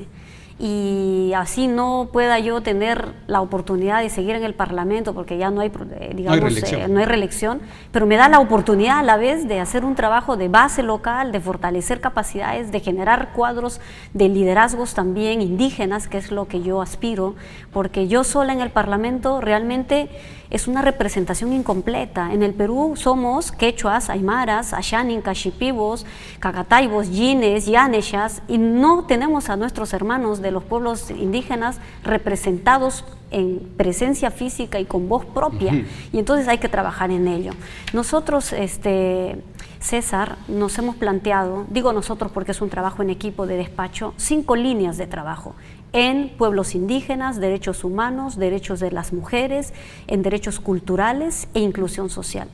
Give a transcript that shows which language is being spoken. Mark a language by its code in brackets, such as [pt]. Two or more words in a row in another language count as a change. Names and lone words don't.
[es] Y así no pueda yo tener la oportunidad de seguir en el Parlamento, porque ya no hay, digamos, no hay reelección, pero me da la oportunidad a la vez de hacer un trabajo de base local, de fortalecer capacidades, de generar cuadros de liderazgos también indígenas, que es lo que yo aspiro, porque yo sola en el Parlamento realmente es una representación incompleta. En el Perú somos quechuas, aymaras, ashanin, cachipivos, cacataibos, yines, yaneshas, y no tenemos a nuestros hermanos de los pueblos indígenas representados en presencia física y con voz propia, y entonces hay que trabajar en ello. Nosotros, César, nos hemos planteado, digo nosotros porque es un trabajo en equipo de despacho, 5 líneas de trabajo en pueblos indígenas, derechos humanos, derechos de las mujeres, en derechos culturales e inclusión social.